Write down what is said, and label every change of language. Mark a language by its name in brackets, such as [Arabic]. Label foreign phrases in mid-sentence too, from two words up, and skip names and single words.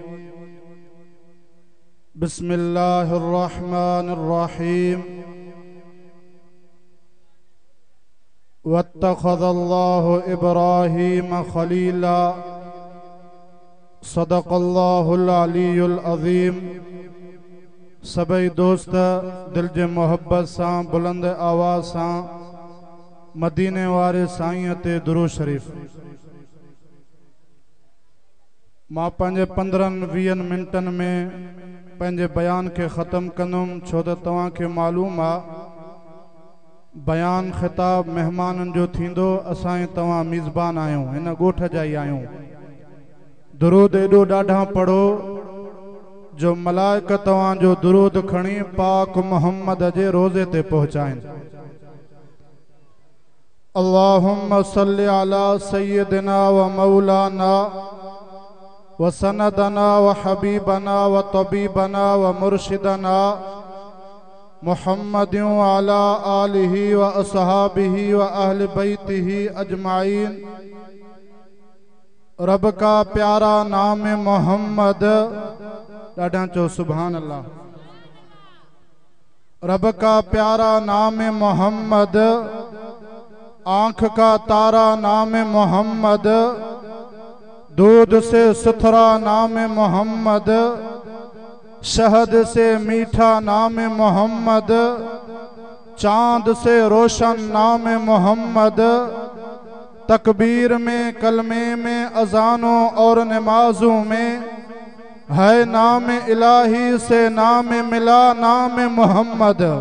[Arabic] بسم الله الرحمن الرحيم. واتخذ الله إبراهيم خليلا. صدق الله العلي العظيم. [Sindhi] सभई दोस्त दिल जे मोहब्बत सां बुलंद आवाज़ सां मदीने वारे साईं ते दुरूद शरीफ़। मां पंहिंजे 15-20 मिनटन में पंहिंजे बयान के ख़त्म कंदुमि, छो त तव्हांखे मालूम आहे बयान ख़िताब मेहमानन जो थींदो। असां तव्हां मेज़बान आहियूं, हिन ॻोठ जा ई आहियूं। दुरूद एॾो ॾाढा पढ़ो जो मलाइक तव्हां जो दुरूद खणी पाक मोहम्मद जे रोज़े ते पहुचाइन। [Arabic] اللهم صل على سيدنا ومولانا وسندنا وحبيبنا وطبيبنا ومرشدنا محمد وعلى آله وأصحابه وأهل بيته أجمعين. [Urdu] رب کا پیارا نام محمد. [Sindhi] ॾाढा चो [Arabic] سبحان الله. [Urdu] رب کا پیارا نام محمد، آنکھ کا تارا نام محمد, دودھ سے ستھرا نام محمد، شہد سے میٹھا نام محمد، چاند سے روشن نام محمد، تکبیر میں کلمے میں اذانوں اور نمازوں میں ہے نام الٰہی سے نام ملا نام محمد.